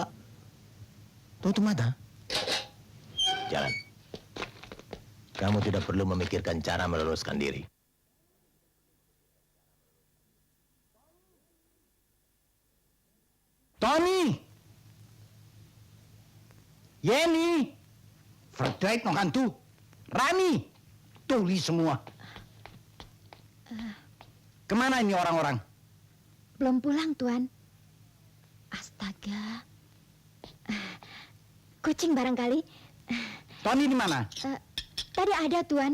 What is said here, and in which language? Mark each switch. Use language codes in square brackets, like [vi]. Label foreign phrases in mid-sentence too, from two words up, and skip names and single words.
[id] Tutup mata. Jalan. Kamu tidak perlu memikirkan cara meloloskan diri. Tony! Yeni! [nl] Verdriet nog aan toe. [id] Rani! Tulis semua. Kemana ini orang-orang? Belum pulang, Tuan. Astaga. Kucing barangkali. Tony di mana? Tadi ada, Tuan.